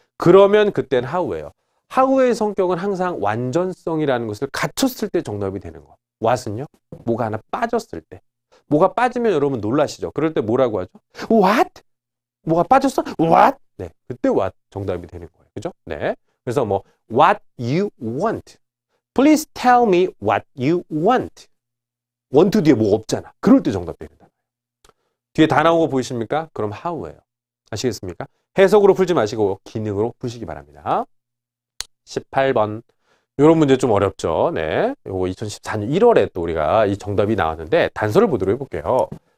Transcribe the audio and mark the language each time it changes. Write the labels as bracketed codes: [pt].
[ko] 그러면 그때는 how예요. how의 성격은 항상 완전성이라는 것을 갖췄을 때 정답이 되는 거. what은요? 뭐가 하나 빠졌을 때. 뭐가 빠지면 여러분 놀라시죠? 그럴 때 뭐라고 하죠? What? 뭐가 빠졌어? What? 네, 그때 what 정답이 되는 거예요. 그죠? 네. [en] 그래서 뭐 what you want. Please tell me what you want. [ko] want 뒤에 뭐 없잖아. 그럴 때 정답 됩니다. 뒤에 다 나온 거 보이십니까? 그럼 how예요. 아시겠습니까? 해석으로 풀지 마시고 기능으로 푸시기 바랍니다. 18번. 이런 문제 좀 어렵죠. 네. 요거 2014년 1월에 또 우리가 이 정답이 나왔는데 단서를 보도록 해볼게요.